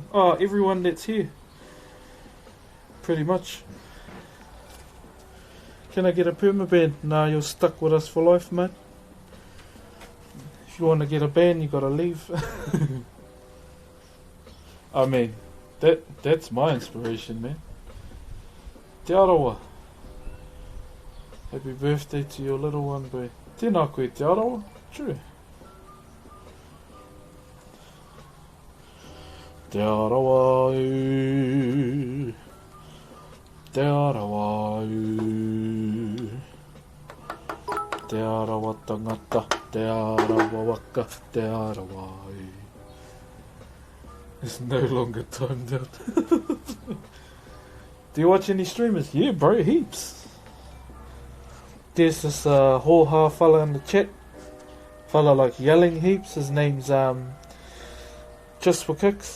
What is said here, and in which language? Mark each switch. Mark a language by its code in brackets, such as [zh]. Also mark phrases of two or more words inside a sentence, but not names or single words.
[en] Everyone that's here. Pretty much. Can I get a permaban? Nah, you're stuck with us for life, mate. If you want to get a ban, you gotta leave. I mean, that's my inspiration, man. Te arawa. Happy birthday to your little one, boy. [mi] Tēnā koe te arawa. True. Te arawa u. Te arawa u. Te arawa tangata. Te arawa waka. Te arawa u. [en] It's no longer timed out. Do you watch any streamers? Yeah, bro, heaps. There's this Hoha fella in the chat. Fella like yelling heaps. His name's Just for Kicks.